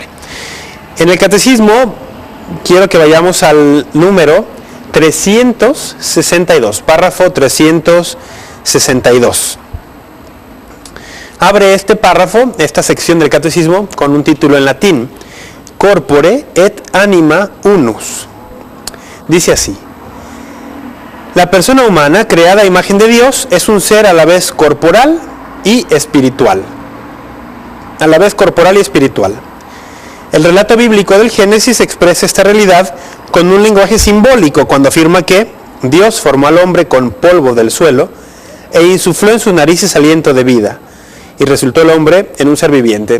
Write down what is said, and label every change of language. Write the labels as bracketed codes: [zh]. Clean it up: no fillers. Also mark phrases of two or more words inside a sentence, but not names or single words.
[es] En el Catecismo quiero que vayamos al número 362, párrafo 362. Abre este párrafo, esta sección del Catecismo, con un título en latín: [la] Corpore et anima unus. [es] Dice así: la persona humana, creada a imagen de Dios, es un ser a la vez corporal y espiritual. A la vez corporal y espiritual. El relato bíblico del Génesis expresa esta realidad con un lenguaje simbólico cuando afirma que Dios formó al hombre con polvo del suelo e insufló en sus narices aliento de vida, y resultó el hombre en un ser viviente.